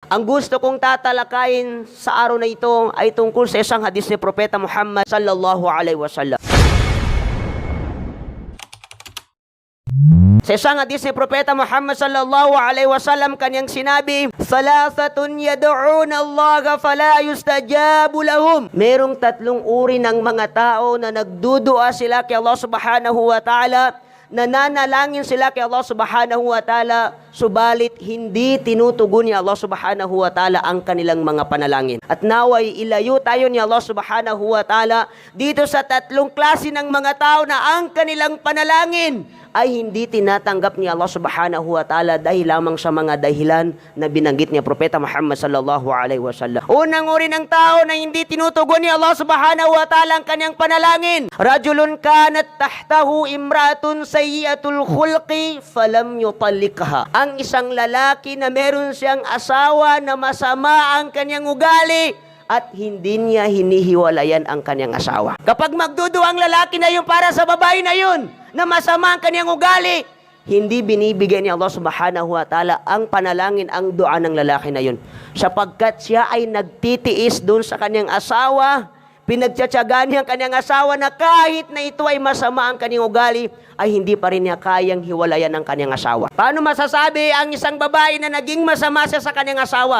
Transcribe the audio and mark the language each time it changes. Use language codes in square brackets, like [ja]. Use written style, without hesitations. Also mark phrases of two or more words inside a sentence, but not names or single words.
[tl] Ang gusto kong tatalakayin sa araw na ito ay tungkol sa isang hadis ni Propeta Muhammad [ar] صلى الله عليه وسلم. [tl] Sa isang hadis ni Propeta Muhammad [ar] صلى الله عليه وسلم, [tl] kanyang sinabi, [ar] "ثلاثة يدعون الله فلا يستجاب لهم." [tl] Merong tatlong uri ng mga tao na nagdudua sila kay Allah [ar] سبحانه وتعالى, [tl] nananalangin sila kay Allah [ar] سبحانه وتعالى, [tl] subalit hindi tinutugon ni Allah [ar] سبحانه وتعالى [tl] ang kanilang mga panalangin. At naway ilayo tayo ni Allah [ar] سبحانه وتعالى [tl] dito sa tatlong klase ng mga tao na ang kanilang panalangin ay hindi tinatanggap ni Allah [ar] سبحانه وتعالى [tl] dahil lamang sa mga dahilan na binanggit niya Propeta Muhammad [ar] صلى الله عليه وسلم. [tl] Unang uri ng tao na hindi tinutugon ni Allah [ar] سبحانه وتعالى [tl] ang kanyang panalangin. [ar] رجل كانت تحته امرأة سيئة الخلق فلم يطلقها. [tl] Ang isang lalaki na meron siyang asawa na masama ang kanyang ugali at hindi niya hinihiwalayan ang kanyang asawa. Kapag magduduwa ang lalaki na yun para sa babae na yun, na masama ang kanyang ugali, hindi binibigay ni Allah [ar] سبحانه وتعالى [tl] ang panalangin, ang dua ng lalaki na yun. Sapagkat siya ay nagtitiis doon sa kanyang asawa, pinagtsatsagaan niya ang kanyang asawa na kahit na ito ay masama ang kanyang ugali, ay hindi pa rin niya kayang hiwalayan ang kanyang asawa. Paano masasabi ang isang babae na naging masama siya sa kanyang asawa?